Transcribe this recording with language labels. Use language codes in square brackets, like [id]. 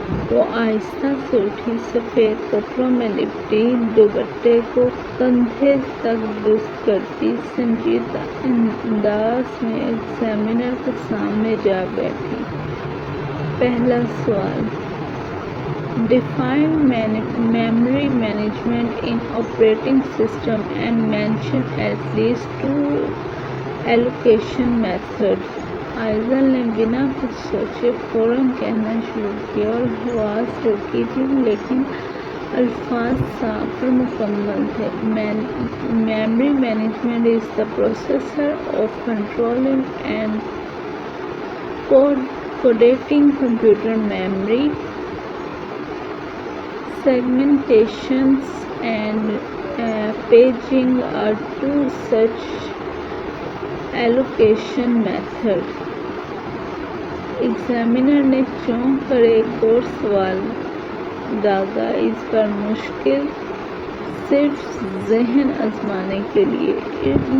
[ur] وہ آہستہ سے اٹھی، سفید کپڑوں میں لپٹی، دوپٹے کو کندھے تک درست کرتی، سنجیدہ انداز میں ایگزامینر کے سامنے جا بیٹھی. پہلا سوال: [en] Define memory management in operating system and mention at least 2 allocation methods. [ur] Aizal نے بنا کچھ سوچے فوراً کہنا شروع کیا اور آواز ہلکی تھی لیکن الفاظ صاف اور مکمل تھے. [en] Memory management is the process of controlling and codating computer memory. Segmentations and paging are two such allocation methods. [ur] Examiner نے چونک کر ایک اور سوال داغا، اس بار مشکل، صرف ذہن آزمانے کے لیے.